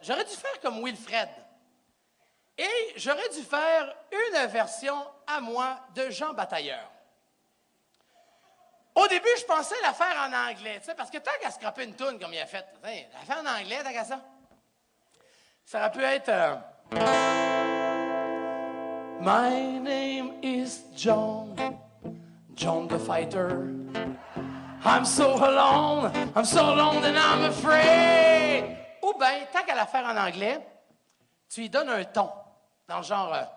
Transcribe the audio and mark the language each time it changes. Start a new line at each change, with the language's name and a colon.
French: J'aurais dû faire comme Wilfred. Et j'aurais dû faire une version à moi de Jean Batailleur. Au début, je pensais la faire en anglais, tu sais, parce que tant qu'à scraper une toune comme il a fait, la faire en anglais, tant qu'à ça. Ça aurait pu être...
English: My name is John, John the Fighter. I'm so alone and I'm afraid.
French: Ou bien, tant qu'à la faire en anglais, tu lui donnes un ton, dans le genre...